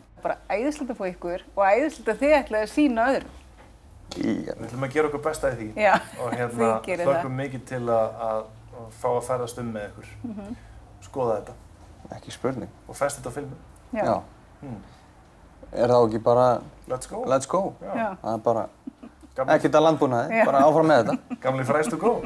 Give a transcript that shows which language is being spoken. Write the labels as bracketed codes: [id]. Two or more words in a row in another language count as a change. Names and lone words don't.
[is] Bara æðislegt að fá ykkur og æðislegt að þið ætlaði að sýna öðrum. Við ætlum að gera okkur besta í því. Já, og þið gerir það. hlökkum mikið til að fá að ferðast með ykkur. Skoða þetta. Ekki spurning. Og festa þetta á filmu. Já. Það ekki bara [en] Let's go. Let's go? [is] Já. Það bara ekkert að landbúnaði, bara áfram með þetta. Gamli fræst og góð.